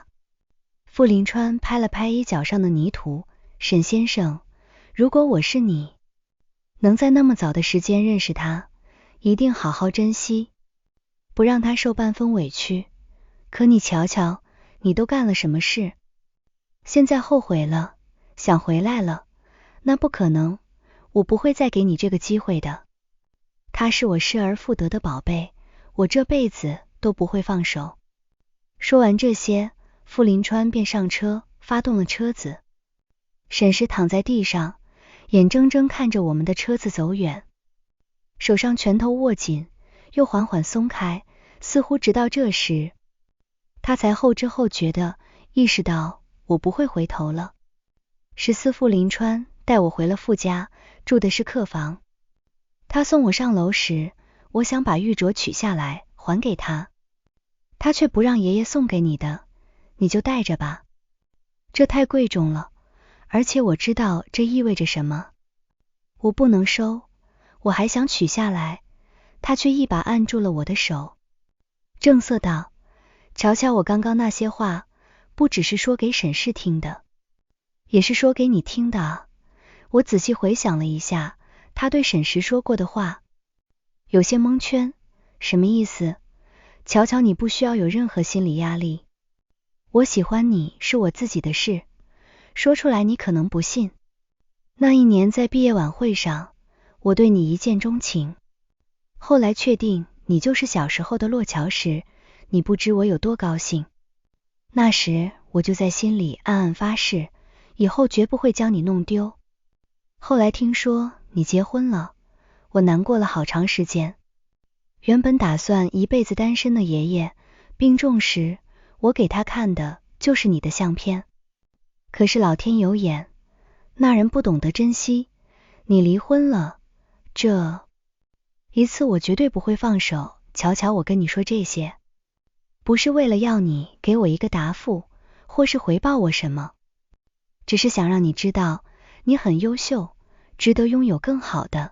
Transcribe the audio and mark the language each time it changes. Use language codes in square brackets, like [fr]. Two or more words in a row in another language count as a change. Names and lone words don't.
[zh] 傅林川拍了拍衣角上的泥土，沈先生，如果我是你，能在那麼早的時間認識他，一定好好珍惜，不讓他受半分委屈。可你瞧瞧，你都幹了什麼事？現在後悔了，想回來了？那不可能，我不會再給你這個機會的。他是我失而復得的寶貝，我這輩子都不會放手。說完這些，傅林川便上車，發動了車子。沈石躺在地上，眼睜睜看着我們的車子走遠，手上拳頭握緊，又緩緩鬆開，似乎直到這時，他才後知後覺地意識到我不會回頭了。14傅林川帶我回了傅家，住的是客房。他送我上樓時，我想把玉鐲取下來還給他，他卻不讓爺爺送給你的，你就帶着吧，這太貴重了，而且我知道這意味着什麼。我不能收，我還想取下來，他卻一把按住了我的手，正色道：瞧瞧我剛刚那些話，不只是說給沈氏聽的，也是說給你聽的啊。我仔細回想了一下他對沈氏說过的話，有些蒙圈。什麼意思？瞧瞧你不需要有任何心理壓力，我喜歡你是我自己的事，說出來你可能不信。那一年在畢業晚會上，我對你一見鍾情，後來確定你就是小時候的洛橋時，你不知我有多高興。那時我就在心裡暗暗發誓，以後絕不會將你弄丟。後來聽說你結婚了，我難過了好長時間。原本打算一輩子單身的爺爺病重時，我給他看的就是你的相片。可是老天有眼，那人不懂得珍惜，你離婚了，這一次我絕對不會放手。瞧瞧我跟你說這些，不是為了要你給我一個答復，或是回報我什麼，只是想讓你知道你很優秀，值得擁有更好的。